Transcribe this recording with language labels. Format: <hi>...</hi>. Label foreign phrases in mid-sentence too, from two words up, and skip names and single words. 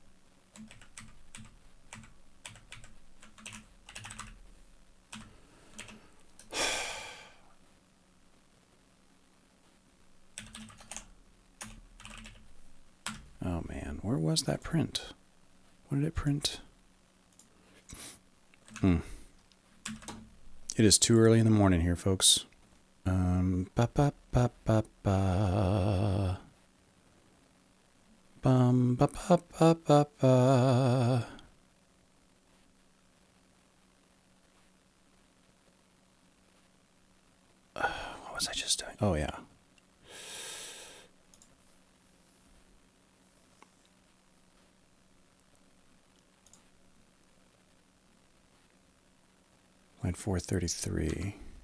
<en>Oh man, where was that print? What did it print? It is too early in the morning here, folks. Ba ba ba ba ba. Bum ba ba ba ba ba. What was I just doing? Oh yeah. Line 433.</en>